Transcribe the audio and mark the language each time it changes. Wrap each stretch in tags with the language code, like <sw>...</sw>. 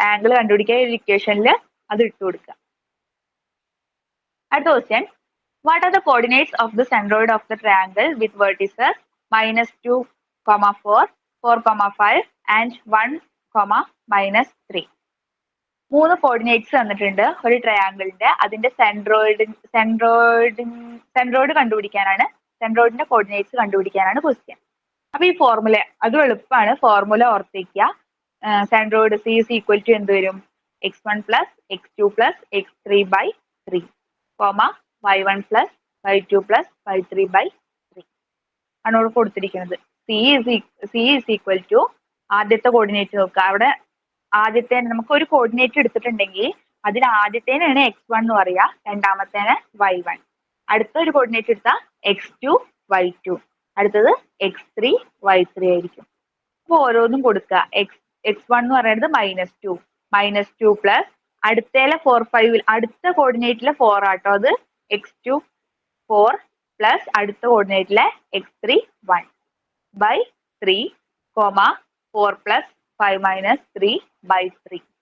<ml>Angle കണ്ടുപിടിക്കാൻ ഒരു ഇക്വേഷനിൽ അത് ഇട്ട് കൊടുക്കുക. അടുത്ത question,</ml> <en>What are the coordinates of the centroid of the triangle with vertices -2, 4, 4,5 and 1, -3?</en> <ml>3 coordinates തന്നിട്ടുണ്ട് ഒരു ട്രയാങ്കിളിന്റെ. അതിന്റെ സെൻട്രോയിഡ് കണ്ടുപിടിക്കാനാണ്, സെൻട്രോയിഡിന്റെ കോർഡിനേറ്റ്സ് കണ്ടുപിടിക്കാനാണ് ക്വസ്റ്റ്യൻ. അപ്പൊ ഈ ഫോർമുല അതും എളുപ്പമാണ്, formula ഓർത്തിക്കുക. Centroid</ml> <en>C is equal to</en> <ml>എന്ത് വരും? x1 + x2 + x3/3, y1 + y2 + y3/3 ആണ് ഇവിടെ കൊടുത്തിരിക്കുന്നത്.</ml> <en>C is equal to</en> <ml>ആദ്യത്തെ കോർഡിനേറ്റ് നോക്കുക. അവിടെ ആദ്യത്തെ നമുക്ക് ഒരു കോർഡിനേറ്റ് എടുത്തിട്ടുണ്ടെങ്കിൽ അതിൽ ആദ്യത്തേനാണ് x1 എന്ന് പറയാ, രണ്ടാമത്തേന് y1. അടുത്ത ഒരു കോർഡിനേറ്റ് എടുത്താൽ x2 y2, അടുത്തത് x3 y3 ആയിരിക്കും. അപ്പൊ ഓരോന്നും കൊടുക്കുക. x1 എന്ന് പറയുന്നത് -2 പ്ലസ് അടുത്തേലെ 4, 5 അടുത്ത കോർഡിനേറ്റിലെ 4 ആട്ടോ, അത് x2 4 പ്ലസ് അടുത്ത കോർഡിനേറ്റിലെ x3 1/3, 4 + 5 - 3/3.</ml>